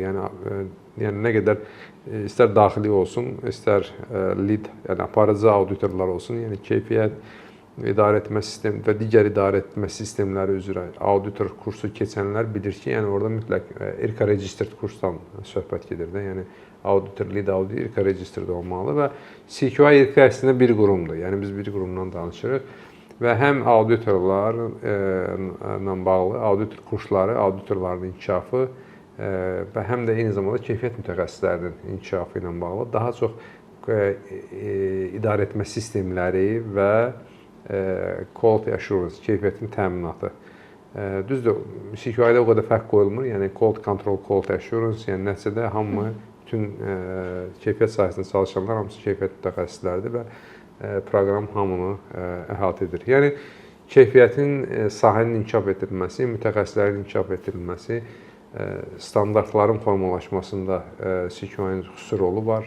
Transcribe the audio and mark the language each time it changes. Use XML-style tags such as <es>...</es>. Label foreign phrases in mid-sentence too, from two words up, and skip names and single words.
<az>Yəni nə qədər istər daxili olsun, istər lead, yəni aparıcı auditorlar olsun, yəni keyfiyyət idarə etmə sistemi və digər idarə etmə sistemləri üzrə auditor kursu keçənlər bilir ki, yəni orada mütləq</az> <en>İRKA registered</en> <az>kursdan söhbət gedir də, yəni auditor,</az> <en>lead auditor İRKA registered</en> <az>olmalı və CQI İRKA əslində bir qurumdur. Yəni biz bir qurumdan danışırıq və həm auditorlarla bağlı auditor kursları, auditorların inkişafı və həm də eyni zamanda keyfiyyət mütəxəssislərinin inkişafı ilə bağlı daha çox idarə etmə sistemləri və</az> <en>quality assurance,</en> <az>keyfiyyətin təminatı. Düzdür, CQI-də o qədər fərq qoyulmur, yəni</az> <en>quality control, quality assurance,</en> <az>yəni nəticədə hamı bütün keyfiyyət sahəsində çalışanlar hamısı keyfiyyət mütəxəssisləridir və proqram hamını əhatə edir. Yəni keyfiyyətin, sahənin inkişaf etdirilməsi, mütəxəssislərin inkişaf etdirilməsi, standartların formalaşmasında CQI-nin xüsusi rolu var.</az>